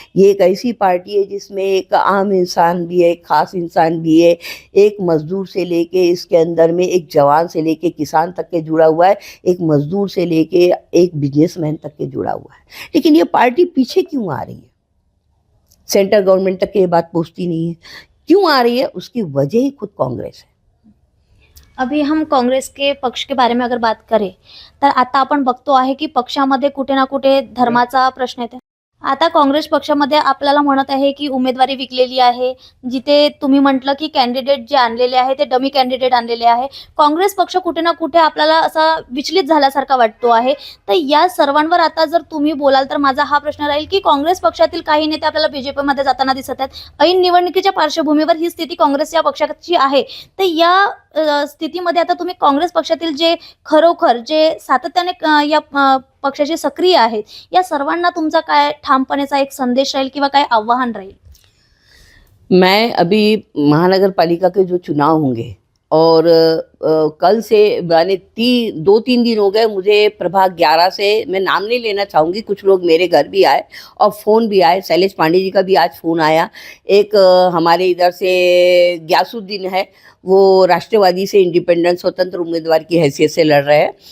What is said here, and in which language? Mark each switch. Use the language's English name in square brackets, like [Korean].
[Hindi] ये एक ऐसी पार्टी है जिसमें एक आम इंसान भी है, एक खास इंसान भी है, एक मजदूर से लेके, इसके अंदर में एक जवान से लेके किसान तक के जुड़ा हुआ है, एक मजदूर से लेके एक बिजनेसमैन तक के जुड़ा हुआ है। लेकिन ये पार्टी पीछे क्यों आ रही है? सेंट्रल गवर्नमेंट तक ये बात पहुंचती नहीं है। क्यों आ रही है? उसकी वजह ही खुद काँग्रेस है। अभी हम काँग्रेस के पक्ष के बारे में अगर बात करें, [Marathi] तर आता आपण बघतो आहे की पक्षामध्ये कुठे ना कुठे धर्माचा प्रश्न येतो। आता काँग्रेस पक्षामध्ये आपल्याला म्हणत आहे की उमेदवारी विकलेली आहे, जिथे तुम्ही म्हटलं की कॅन्डिडेट जे आणलेले आहे ते डमी कॅन्डिडेट आणलेले आहे। काँग्रेस पक्ष कुठे ना कुठे आपल्याला असा विचलित झाल्यासारखा वाटतो आहे। तर या सर्वांवर आता जर तुम्ही बोलाल तर माझा हा प्रश्न राहील की काँग्रेस पक्षातील काही नेते आपल्याला बीजेपीमध्ये जाताना दिसत आहेत। ऐन निवडणुकीच्या पार्श्वभूमीवर ही स्थिती काँग्रेस या पक्षाची आहे, तर या स्थितीमध्ये आता तुम्ही काँग्रेस पक्षातील जे खरोखर जे सातत्याने या पक्षाचे सक्रिय आहेत, या सर्वांना तुमचा काय ठामपणेचा एक संदेश राहील किंवा काय आव्हान राहील? [Hindi] मैं अभी महानगर पालिका के जो चुनाव होंगे और कल से यानी 2-3 दिन हो गए मुझे प्रभाग 11 से, मैं नाम नहीं लेना चाहूँगी, कुछ लोग मेरे घर भी आए और फ़ोन भी आए। शैलेश पांडे जी का भी आज फ़ोन आया। एक हमारे इधर से ग्यासुद्दीन है, वो राष्ट्रवादी से इंडिपेंडेंट स्वतंत्र उम्मीदवार की हैसियत से लड़ रहे हैं।